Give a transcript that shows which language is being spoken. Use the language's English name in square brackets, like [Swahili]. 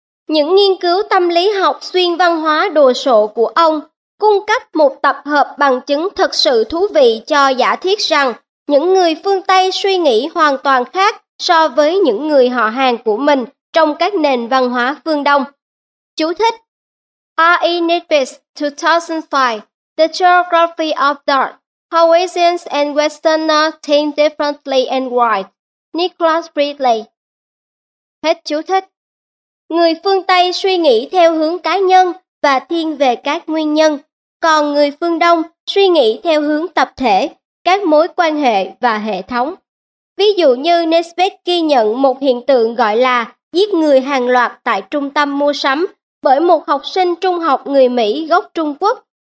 [Vietnamese] Những nghiên cứu tâm lý học xuyên văn hóa đồ sộ của ông cung cấp một tập hợp bằng chứng thật sự thú vị cho giả thiết rằng những người phương Tây suy nghĩ hoàn toàn khác so với những người họ hàng của mình trong các nền văn hóa phương Đông. Chú thích: R.E. [English] Nisbet, 2005, The Geography of Thought, How Asians and Westerners Think Differently and Why, Nicholas Ridley. [Vietnamese] Hết chú thích. Người phương Tây suy nghĩ theo hướng cá nhân và thiên về các nguyên nhân, còn người phương Đông suy nghĩ theo hướng tập thể, các mối quan hệ và hệ thống. Ví dụ như Nesbitt ghi nhận một hiện tượng gọi là giết người hàng loạt tại trung tâm mua sắm bởi một học sinh trung học người Mỹ gốc Trung Quốc.